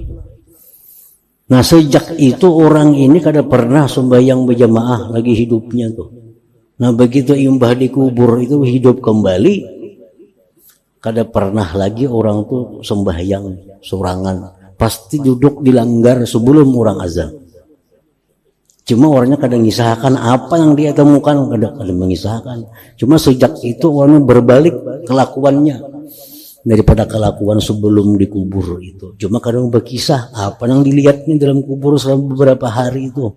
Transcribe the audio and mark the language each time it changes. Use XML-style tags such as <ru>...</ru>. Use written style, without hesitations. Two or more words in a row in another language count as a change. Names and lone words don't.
<bjn>Nah, sejak itu orang ini kada pernah sembahyang berjamaah lagi hidupnya tuh. Nah, begitu imbah dikubur itu hidup kembali, kada pernah lagi orang tuh sembahyang sorangan, pasti duduk di langgar sebelum orang azan. Cuma orangnya kadang mengisahkan apa yang dia temukan, kadang mengisahkan. Cuma sejak itu orangnya berbalik kelakuannya daripada kelakuan sebelum dikubur itu. Cuma kadang berkisah apa yang dilihatnya dalam kubur selama beberapa hari itu.</bjn>